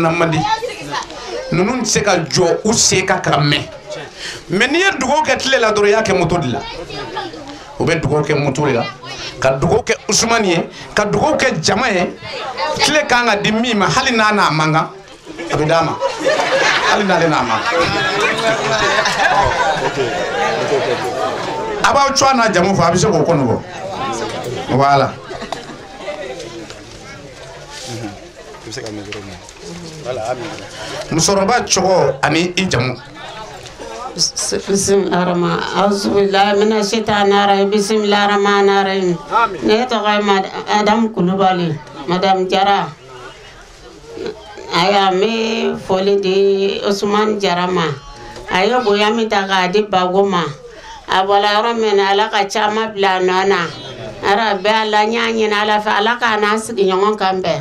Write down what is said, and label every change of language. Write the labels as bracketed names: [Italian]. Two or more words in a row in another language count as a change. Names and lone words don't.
[Bambara] na man di ninnu tɛ se ka jɔ u sen kan ka mɛn mais n'i ye dugawu kɛ tile la dɔrɔn i y'a kɛ moto de la u bɛ dugawu kɛ moto de la ka dugawu kɛ Usumani ye ka dugawu kɛ jama ye tile kan ka di min ma hali n'a n'a man kan a bɛ d'a ma hali n'ale n'a man a b'aw cɔ n'a jamu fɔ a bɛ se k'o kɔnɔ bɔ voilà. musokɔrɔba cogo ani i jamu [Arabic] بسم الله الرحمن الرحيم. أعوذ بالله من الشيطان الرجيم. بسم الله الرحمن الرحيم. [Bambara] Ne tɔgɔ ye Adam Kulubali, Madame Jara. Aya me foli di Usman Jara ma. Aya bonya min ta k'a di Bago ma. A bɔla yɔrɔ min na Ala ka caman bila nɔ na. Ara bɛɛ Ala n y'a ɲini Ala fɛ Ala k'a n'an sigi ɲɔgɔn kan bɛɛ.